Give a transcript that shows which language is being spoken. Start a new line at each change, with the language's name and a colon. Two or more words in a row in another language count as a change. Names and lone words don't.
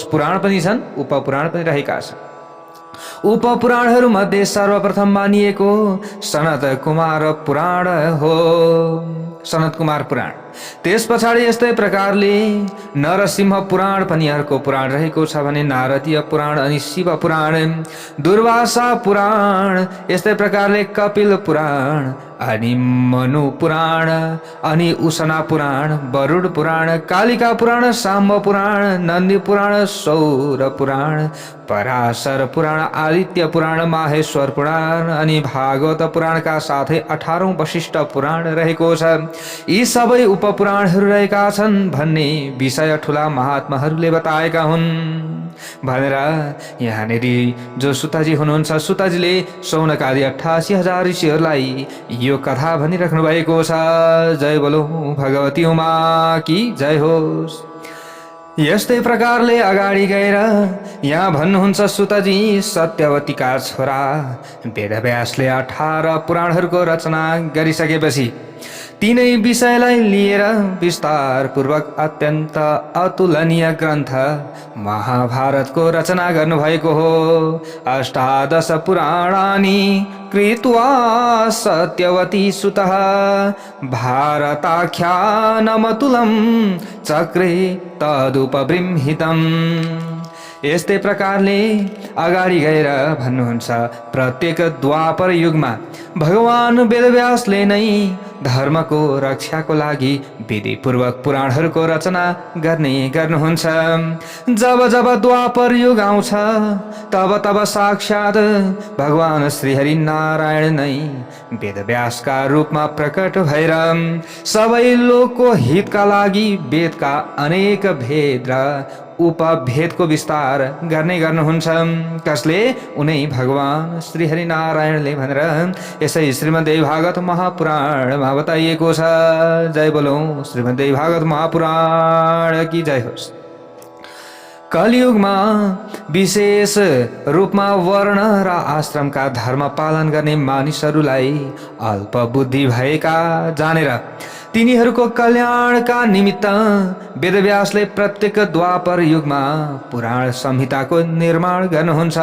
Nepali: पुराण पनि छन्, उपपुराण पनि रहेका छन्। उपपुराणहरू मध्ये सर्वप्रथम मानिएको सनत कुमार पुराण हो, सनत कुमार पुराण। त्यस पछाडि यस्तै प्रकारले नरसिंह पुराण पनि अर्को पुराण रहेको छ भने नारदीय पुराण अनि शिव पुराण, दुर्वासा पुराण, यस्तै प्रकारले कपिल पुराण अनि मनु पुराण अनि उषना पुराण, वरुण पुराण, कालिका पुराण, साम्ब पुराण, नन्दी पुराण, सौर पुराण, पराशर पुराण, आदित्य पुराण, माहेश्वर पुराण अनि भागवत पुराणका साथै 18औं वशिष्ठ पुराण रहेको छ। यी सबै उपपुराणहरू रहेका छन् भन्ने विषय ठुला महात्माहरूले बताएका हुन् भनेर यहाँनेरि जो सुताजी हुनुहुन्छ, सुताजीले सौनकादि 88,000 ऋषिहरूलाई यो कथा भनिराख्नु भएको छ।
Hindi: जय बोलो भगवती उमा की जय होस्।
Nepali: यस्तै प्रकारले अगाडि गएर यहाँ भन्नुहुन्छ सुतजी सत्यवतीका छोरा वेदव्यासले 18 पुराणहरूको रचना गरिसकेपछि तीनै विषयलाई लिएर विस्तार पूर्वक अत्यन्त अतुलनीय ग्रन्थ महाभारतको रचना गर्नुभएको हो।
Sanskrit: 18 पुराणानि कृत्वा सत्यवती सुतः भारताख्यानमतुलं चक्रे तदुपबृंहितम्।
Nepali: यस्तै प्रकारले अगाडि गएर भन्नुहुन्छ प्रत्येक द्वापर युगमा भगवान वेदव्यासले नै धर्मको रक्षाको लागि विधिपूर्वक पुराणहरूको रचना गर्नुहुन्छ। जब जब द्वापर युग आउँछ तब तब साक्षात भगवान श्रीहरि नारायण नै वेदव्यासका रूपमा प्रकट भएर सबै लोकको हितका लागि वेदका अनेक भेद र उपभेदको विस्तार गर्नुहुन्छ। कसले? उनै भगवान श्रीहरि नारायणले भनेर यसै श्रीमद्देवी भागवत महापुराणमा बताइएको छ।
Hindi: जय बोलो श्रीमद्देवी भागवत महापुराण की जय होस्।
Nepali: कलियुगमा विशेष रूपमा वर्ण र आश्रमका धर्म पालन गर्ने मानिसहरूलाई अल्प बुद्धि भएका जानेर तिनीहरूको कल्याणका निमित्त वेदव्यासले प्रत्येक द्वापर युगमा पुराण संहिताको निर्माण गर्नुहुन्छ।